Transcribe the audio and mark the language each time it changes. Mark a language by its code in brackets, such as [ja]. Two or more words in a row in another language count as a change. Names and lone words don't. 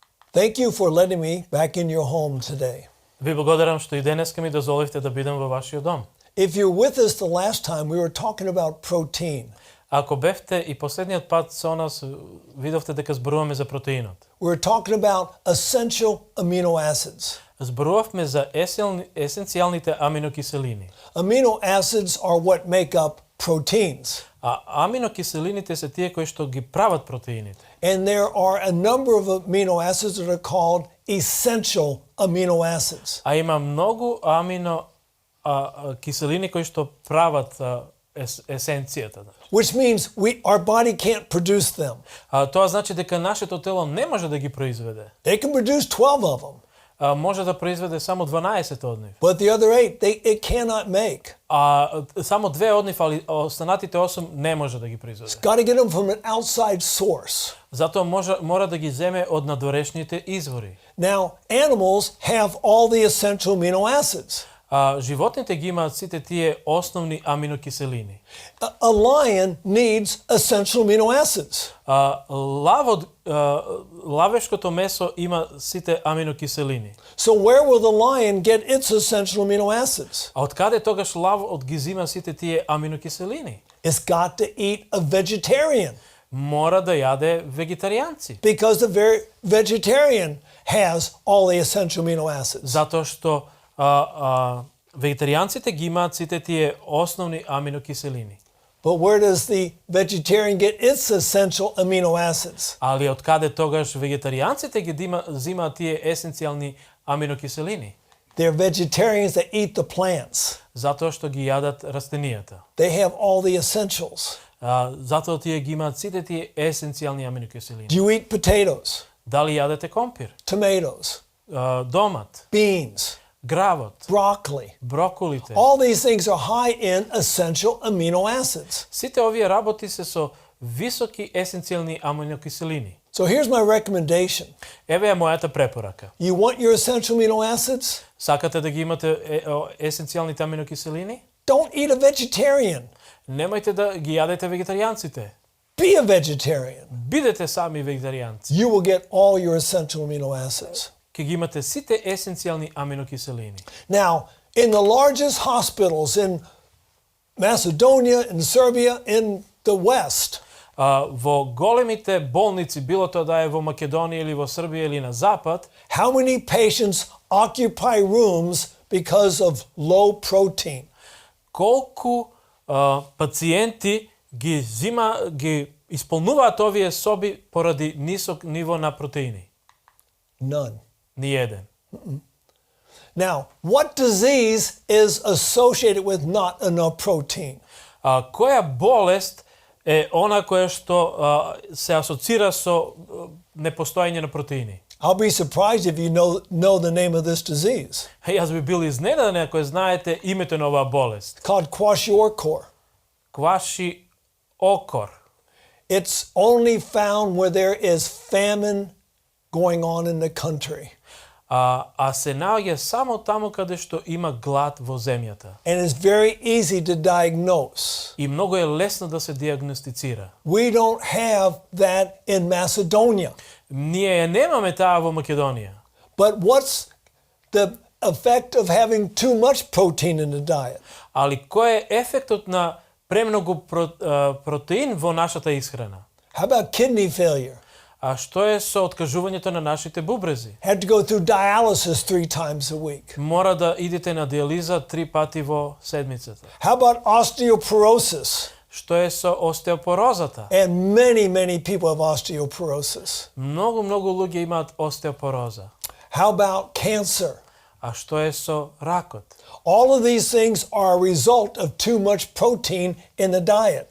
[en] Thank you for letting me back in your home today. [mk] Ви благодарам што и денеска ми дозволивте да бидам во вашиот дом. [en] If you're with us the last time, we were talking about protein. [mk] Ако бевте и последниот пат со нас, видовте дека зборуваме за протеинот. [en] We were talking about essential amino acids. [mk] Зборувавме за есенцијалните аминокиселини. [en] Amino acids are what make up proteins. [mk] А аминокиселините се тие кои што ги прават протеините. [en] And there are a number of amino acids that are called essential amino acids. [mk] А има многу киселини кои што прават есенцијата. [en] Which means our body can't produce them. [mk] Тоа значи дека нашето тело не може да ги произведе. [en] They can produce 12 of them. [mk] Може да произведе само 12 од нив. [en] But the other 8, it cannot make. [mk] Само 2 од нив, али останатите 8 не може да ги произведе. [en] Got to get them from an outside source. [mk] Затоа мора да ги земе од надворешните извори. [en] Now, animals have all the essential amino acids. [mk] Животните ги имаат сите тие основни аминокиселини. [en] A lion needs essential amino acids. [mk] Лавешкото месо има сите аминокиселини. [en] So where will the lion get its essential amino acids? [mk] А од каде тогаш лавот ги зема сите тие аминокиселини? [en] It's got to eat a vegetarian. [mk] Мора да јаде вегетаријанци. [en] Because the vegetarian has all the essential amino acids. [mk] Затоа што вегетаријанците ги имаат сите тие основни аминокиселини. [en] But where does the vegetarian get its essential amino acids? [mk] Али од каде тогаш вегетаријанците ги зимаат тие есенцијални аминокиселини? [en] They're vegetarians that eat the plants. [mk] Затоа што ги јадат растенијата. [en] They have all the essentials. [mk] Затоа тие ги имаат сите тие есенцијални аминокиселини. [en] Do you eat potatoes? [mk] Дали јадете компир? [en] Tomatoes? [mk] Домат? [en] Beans? [mk] Гравот? [en] Broccoli? [mk] Броколите? [en] All these things are high in essential amino acids. [mk] Сите овие работи се со високи есенцијални аминокиселини. [en] So here's my recommendation. [mk] Еве е мојата препорака. [en] You want your essential amino acids? [mk] Сакате да ги имате есенцијалните аминокиселини? [en] Don't eat a vegetarian. [mk] Немојте да ги јадете вегетаријанците. [en] Be a vegetarian. [mk] Бидете сами вегетаријанци. [en] You will get all your essential amino acids. [mk] Ке ги имате сите есенцијални аминокиселини. [en] Now, in the largest hospitals in Macedonia, in Serbia, in the West, [mk] Во големите болници, било тоа да е во Македонија или во Србија или на запад, [en] how many patients occupy rooms because of low protein? [mk] колку пациенти ги исполнуваат овие соби поради нисок ниво на протеини? [en] None. [mk] Ни еден. [en] Now, what disease is associated with not enough protein? [mk] Која болест е она која што се асоцира со непостоење на протеини? [en] I'll be surprised if you know the name of this disease. [mk] Јас би бил изненадан ако знаете името на оваа болест. [en] Called kwashiorkor. [mk] Kwashiorkor. [en] It's only found where there is famine going on in the country. [mk] Се наоѓа само таму каде што има глад во земјата. [en] And it's very easy to diagnose. [mk] И многу е лесно да се диагностицира. [en] We don't have that in Macedonia. [mk] Ние немаме таа во Македонија. [en] But what's the effect of having too much protein in the diet? [mk] Али кој е ефектот на премногу протеин во нашата исхрана? [en] How about kidney failure? [mk] А што е со откажувањето на нашите бубрези? [en] Have to go through dialysis 3 times a week. [mk] Мора да идете на диализа 3 пати во седмицата. [en] How about osteoporosis? [mk] Што е со остеопорозата? [en] And many people have osteoporosis. [mk] Многу луѓе имаат остеопороза. [en] How about cancer? [mk] А што е со ракот? [en] All of these things are a result of too much protein in the diet.